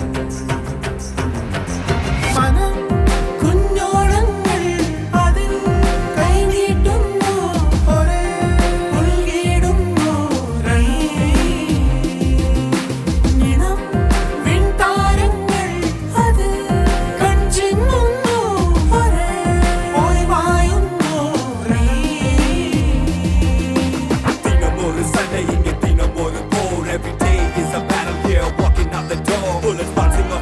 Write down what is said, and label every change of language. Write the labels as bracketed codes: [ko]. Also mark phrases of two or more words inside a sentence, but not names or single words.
[ml] മനം കുഞ്ഞോളങ്ങൾ അതിൽ കൈനീട്ടുന്നു, ഒരേ ഉൾകിടുന്നു നീ. നിണം വിൺതാരങ്ങൾ അതിൽ കൺചിമ്മുന്നു, ഒരേ പോയി മായുന്നു നീ. [ta] தினம் ஒரு சண்டை, இங்கே தினம் ஒரு போர். [en] Every day is a battle here, walking out the door. Bullets bouncing